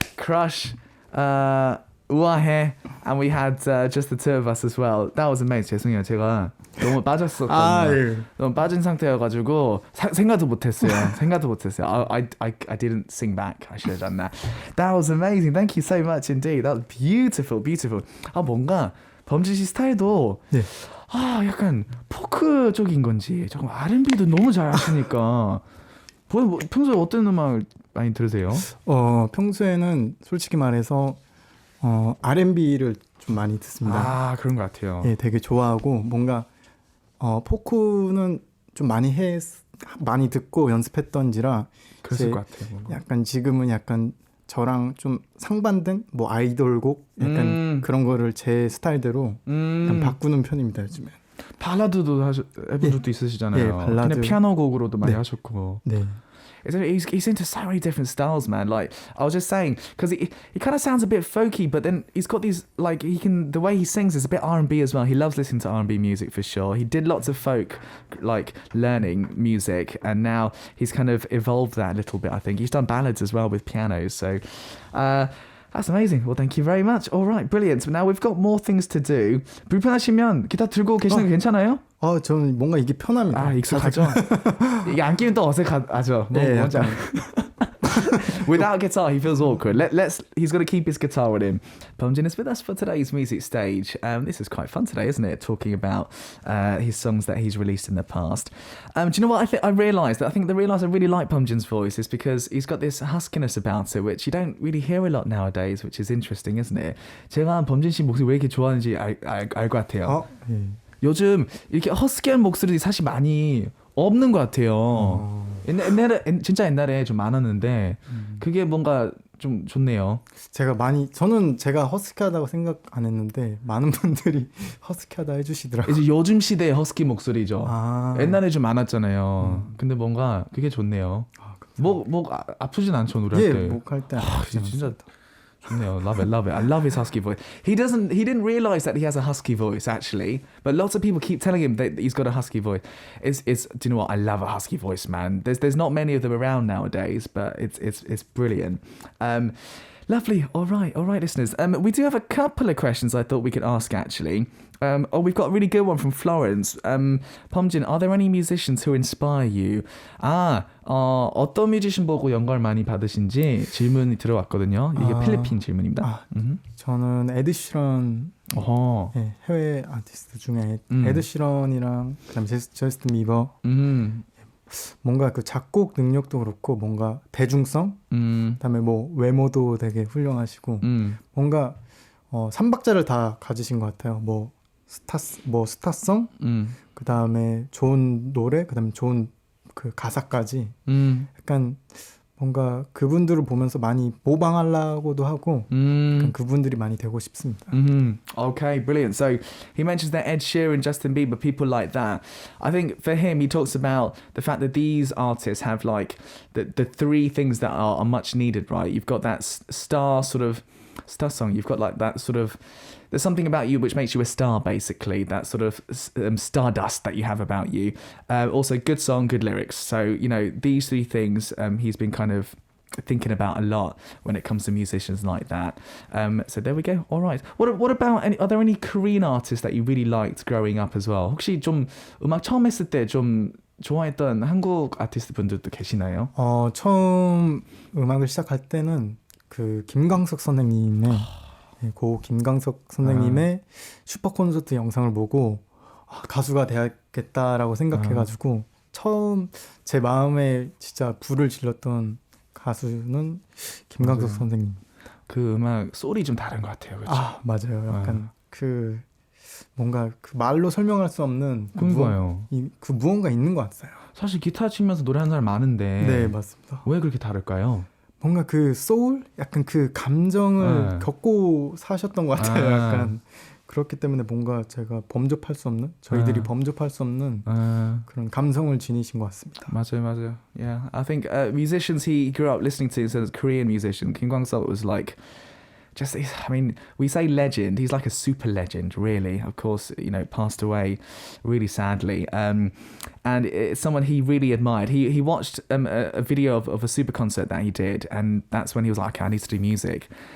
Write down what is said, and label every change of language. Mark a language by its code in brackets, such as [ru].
[en] Crush, [ko] 우아해, [en] and we had just the two of us as well. That was amazing. [ko] 죄송해요. 제가 너무 빠졌었거든요. 너무 빠진 상태여가지고 생각도 못했어요. [en] I didn't sing back. I should have done that. That was amazing. Thank you so much indeed. That was beautiful, beautiful. [ko] 뭔가 범진 씨 스타일도 약간 포크 쪽인 건지 조금 R&B도 너무 잘 하시니까 평소에 어떤 음악을 많이 들으세요? 평소에는 솔직히 말해서 R&B를 좀 많이 듣습니다. 그런 것 같아요. 되게 좋아하고 뭔가 포크는 좀 많이 듣고 연습했던지라 그랬을 것 같아요. 뭔가. 약간 지금은 약간 저랑 좀 상반된 뭐 아이돌곡 약간 그런 거를 제 스타일대로 약간 바꾸는 편입니다 요즘에. 발라드도 해본 적도 있으시잖아요. 예, 발라드. 그냥 피아노 곡으로도 많이 네. 하셨고. 네. [en] He's into so many different styles, man. Like I was just saying, because he kind of sounds a bit folky, but then he's got these like the way he sings is a bit R&B as well. He loves listening to R&B music for sure. He did lots of folk like learning music, and now he's kind of evolved that a little bit. I think he's done ballads as well with pianos. So. That's amazing. Well, thank you very much. All right, brilliant. Now we've got more things to do. [ko] 불편하시면 기타 들고 계시는 거 괜찮아요? 저는 뭔가 이게 편합니다. 익숙하죠? 이게 안 끼면 또 어색하죠. 네, 뭔지 [en] Without guitar, he feels awkward. He's got to keep his guitar with him. BUMJIN is with us for today's music stage. This is quite fun today, isn't it? Talking about his songs that he's released in the past. Do you know what I realised? I really like BUMJIN's voice is because he's got this huskiness about it, which you don't really hear a lot nowadays, which is interesting, isn't it? [ko] 제가 범진 씨 목소리 왜 이렇게 좋아하는지 알 것 같아요. 예. 요즘 이렇게 허스키한 목소리 사실 많이 없는 것 같아요. 옛날에 좀 많았는데 그게 뭔가 좀 좋네요. 저는 제가 허스키하다고 생각 안 했는데 많은 분들이 허스키하다 해주시더라고요. 이제 요즘 시대의 허스키 목소리죠. 옛날에 좀 많았잖아요. 근데 뭔가 그게 좋네요. 목 아프진 않죠, 노래할 때. 예, 목할 때 아프지 진짜 좋네요. [en] Love it. I love his husky voice. He didn't realize that he has a husky voice actually, but lots of people keep telling him that he's got a husky voice. Do you know what? I love a husky voice, man. There's not many of them around nowadays, but it's brilliant. Lovely. All right, listeners. We do have a couple of questions I thought we could ask actually. We've got a really good one from Florence. BUMJIN, are there any musicians who inspire you? [ko] 어떤 뮤지션 보고 영감을 많이 받으신지 질문이 들어왔거든요. 이게 필리핀 질문입니다. 저는 에드 시런 해외 아티스트 중에 에드 시런이랑 그다음에 저스틴 비버 뭔가 그 작곡 능력도 그렇고 뭔가 대중성 그다음에 뭐 외모도 되게 훌륭하시고 뭔가 삼박자를 다 가지신 것 같아요. 스타성 그다음에 좋은 노래 그다음에 좋은 그 가사까지 약간 뭔가 그분들을 보면서 많이 모방하려고도 하고 약간 그분들이 많이 되고 싶습니다. [en] Okay, brilliant. So he mentions that Ed Sheeran, Justin Bieber, people like that. I think for him, he talks about the fact that these artists have like the three things that are much needed, right? You've got that star song. You've got like that sort of. There's something about you which makes you a star, basically. That sort of stardust that you have about you. Also, good song, good lyrics. So, these three things he's been kind of thinking about a lot when it comes to musicians like that. So there we go. All right. What about are there any Korean artists that you really liked growing up as well? [ko] 혹시 좀 음악 처음 했을 때 좀 좋아했던 한국 아티스트 분들도 계시나요? 처음 음악을 시작할 때는 그 김광석 선생님의 고 김광석 선생님의 슈퍼 콘서트 영상을 보고 가수가 돼야겠다라고 생각해가지고 처음 제 마음에 진짜 불을 질렀던 가수는 김광석 선생님. 그 음악 소리 좀 다른 것 같아요. 그렇죠? 맞아요. 약간 그 뭔가 그 말로 설명할 수 없는 그 무언가 있는 것 같아요. 사실 기타 치면서 노래하는 사람 많은데 네, 맞습니다. 왜 그렇게 다를까요? 뭔가 그 소울? 약간 그 감정을 겪고 사셨던 것 같아요. 약간 그렇기 때문에 뭔가 제가 범접할 수 없는 저희들이 범접할 수 없는 그런 감성을 지니신 것 같습니다. 맞아요. [en] Yeah, I think musicians he grew up listening to, so Korean musician Kim Kwang-seok was like we say legend. He's like a super legend, really. Of course, passed away really sadly. And it's someone he really admired. He watched a video of a super concert that he did, and that's when he was like, I need to do music.